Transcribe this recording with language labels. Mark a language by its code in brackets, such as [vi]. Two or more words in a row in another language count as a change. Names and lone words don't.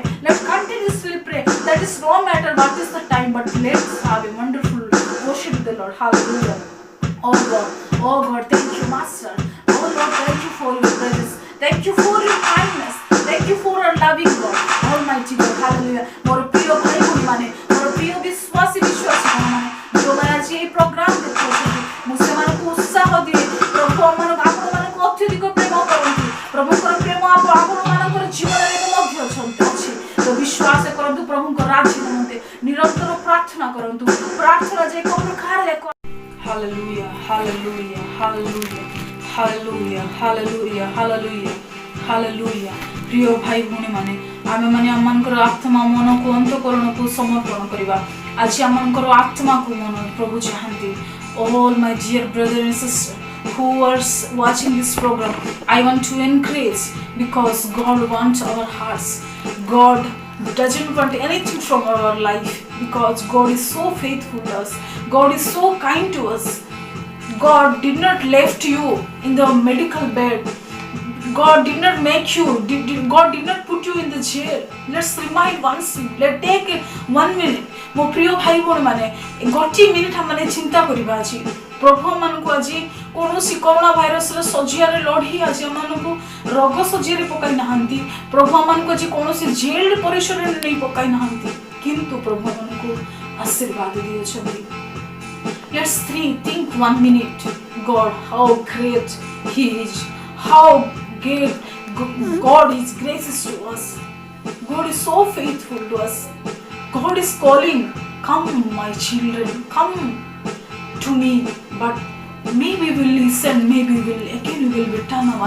[en] Let's continuously pray. That is no matter what is the time, but let's have a wonderful worship to the Lord. Hallelujah. Oh God, thank you, Master. Oh Lord, thank you for your presence. Thank you for your kindness. Thank you for our loving God. Almighty God, [or] hallelujah. ମୋର ପ୍ରିୟ ଭାଇ ଭଉଣୀମାନେ ମୋର ପ୍ରିୟ ବିଶ୍ୱାସୀ ବିଶ୍ୱାସୀମାନେ ଯେଉଁମାନେ ଆଜି ଏହି ପ୍ରୋଗ୍ରାମ ଦେଖୁଛନ୍ତି ମୁଁ ସେମାନଙ୍କୁ ଉତ୍ସାହ ଦିଏ ପ୍ରଭୁ ଆପଣମାନଙ୍କୁ ଅତ୍ୟଧିକ ପ୍ରେମ କରନ୍ତି ପ୍ରଭୁଙ୍କର ପ୍ରେମ ଆପଣମାନଙ୍କର ଜୀବନରେ ମଧ୍ୟ ଅଛି ତ ବିଶ୍ୱାସ କରନ୍ତୁ ପ୍ରଭୁଙ୍କ ରାଜ୍ୟ ନିମନ୍ତେ ନିରନ୍ତର ପ୍ରାର୍ଥନା କରନ୍ତୁ ପ୍ରାର୍ଥନା ଯେ ଏକ ପ୍ରକାର ଏକ [en] Hallelujah, hallelujah, hallelujah, hallelujah, hallelujah, hallelujah, hallelujah. [or] প্রিয় ভাই ভଉଣୀମାନେ ଆମେମାନେ ଆମମାନଙ୍କର ଆତ୍ମା ମନକୁ ଅନ୍ତଃକରଣକୁ ସମର୍ପଣ କରିବା ଆଜି ଆମମାନଙ୍କର ଆତ୍ମାକୁ ମନ ପ୍ରଭୁ ଚାହାନ୍ତି [en] all my dear brother and sister who are watching this program I want to encourage because God wants our hearts God doesn't want anything from our life because God is so faithful to us God is so kind to us God did not left you in the medical bed God did not make you God did not put you in the jail let's remind once let's take 1 minute [or] ମୋ ପ୍ରିୟ ଭାଇ ଭଉଣୀମାନେ ଗୋଟିଏ ମିନିଟ୍ ଆମେ ଚିନ୍ତା କରିବା ଆଜି ପ୍ରଭୁ ଆମମାନଙ୍କୁ ଆଜି କୌଣସି କରୋନା ଭାଇରସର ସଜ୍ଜାରେ ଲଢ଼ି ଆଜି ଆମମାନଙ୍କୁ ରୋଗ ସଜ୍ଜାରେ ପକାଇ ନାହାନ୍ତି ପ୍ରଭୁ ଆମମାନଙ୍କୁ ଆଜି କୌଣସି ଜେଲ୍ ପରିସରରେ ନେଇ ପକାଇ ନାହାନ୍ତି କିନ୍ତୁ ପ୍ରଭୁ ଆମମାନଙ୍କୁ ଆଶୀର୍ବାଦ ଦେଇଛନ୍ତି [en] let's think 1 minute God how great he is how great God is gracious to us God is so faithful to us God is calling come my children come to me but maybe we will listen maybe we will return